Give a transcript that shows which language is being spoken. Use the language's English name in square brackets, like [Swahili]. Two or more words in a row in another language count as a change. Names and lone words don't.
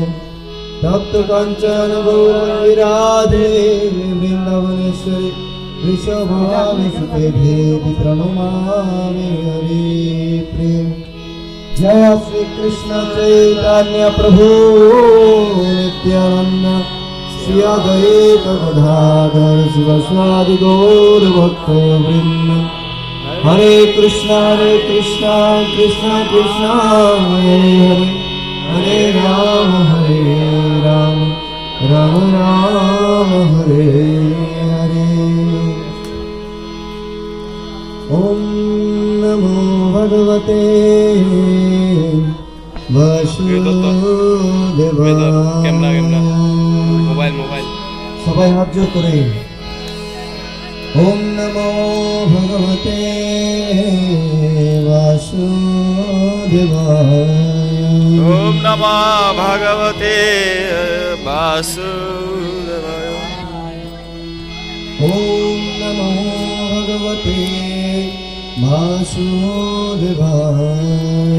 [Sanskrit] तप्त काञ्चन गौराङ्गी राधे वृन्दावनेश्वरी वृषभानुसुते देवी प्रणमामि हरिप्रिये। जय श्री कृष्ण चैतन्य प्रभु नित्यानंद श्री अद्वैत गदाधर शिवासादि गौर भक्तवृंद। हरे कृष्णा कृष्ण कृष्ण हरे हरे हरे राम राम राम हरे हरे। ओम नमो भगवते वासुदेवाय। मोबाइल [Bangla] সবাই হাত জোড় করে। [Sanskrit] ओम नमो भगवते वासुदेवाय। ओम नमो भगवते वासुदेवाय। ओम नमो भगवते वासुदेवाय।